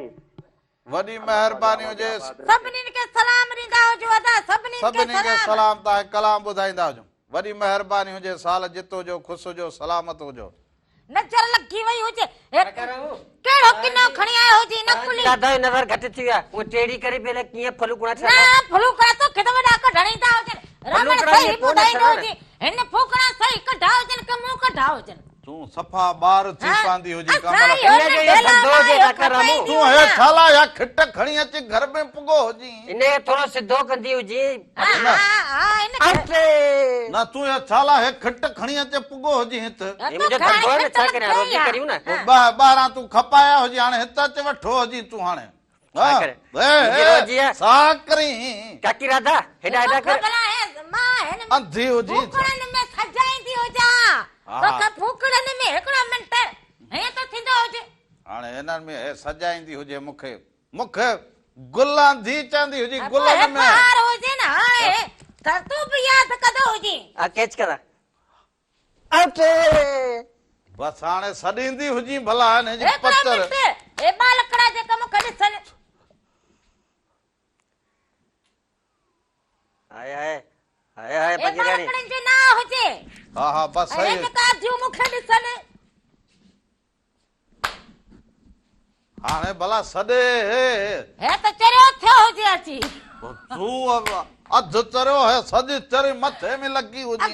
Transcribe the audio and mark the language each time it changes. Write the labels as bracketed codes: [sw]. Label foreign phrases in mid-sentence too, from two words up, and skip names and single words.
[sd] वॾी महिरबानी हुजे सभिनी खे सलाम ॾींदा हुजो अदा सभिनी खे सलाम तव्हां कलाम ॿुधाईंदा हुजो वॾी महिरबानी हुजे साल जितो हुजो ख़ुशि हुजो सलामत हुजो नज़र लगी वई हुजे केड़ो किनो खणी आयो हुजे नकुली दादा नज़र घट थी विया वो टेड़ी करे पहले किए फलूकड़ा छा ना फलूकड़ा तो केतो वडा कढणींदा हुजे रमण सही ॿुधाईंदो हुजे हिन फूकड़ा सही कढा हुजन के मुंह कढा हुजन तूं सफ़ा ॿार थी पांदी हुजी कमल असांजी खे। हुन इनखे इहो ढेला धंधो हुजे मां काका रामू। खपाईंदी तूं हे छाला या खिट खणी अची घर में पुगो हुजी। इने थोरो सिधो कंदी हुजी इन अटे न तूं हे छाला हे खिट खणी अची पुगो हुजी हित [hi] ये मुझे [sd] धंधो है ना छा करियां रोटी करियूं ना ॿाहिरां तूं खपाया हुजी हाणे हित अची वठो हुजी तूं हाणे छा करे? मुंहिंजी रोजी आहे। छा करी काकी राधा हेॾा हेॾा कर अंधी हुजी फूकड़नि में सजाईंदी हुजां हा। तोखे फूकड़नि में हिकिड़ो मिंट हीअं त थींदो हुजे हाणे हिननि में हे सजाईंदी हुजे मूंखे मूंखे गुलां धी चवंदी हुजी गुलनि में बहार हुजे न हाणे त तूं बि यादि कंदो हुजी आ कैच करा अटे बसि हाणे सॾींदी हुजी भला हिन जी हिकिड़ो पतर मिंट हे बालकड़ा जेका मूंखे ॾिसनि हाय हाय हाय हाय हे पंजराणी बालकड़नि जो ना हुजे हा हा बसि हे सही जेका जूं मूंखे ॾिसनि हाणे भला सॾे हे त चरियो थियो हुजे अची तूं अधु चरियो है सॼी चरी मथे में लॻी हुजी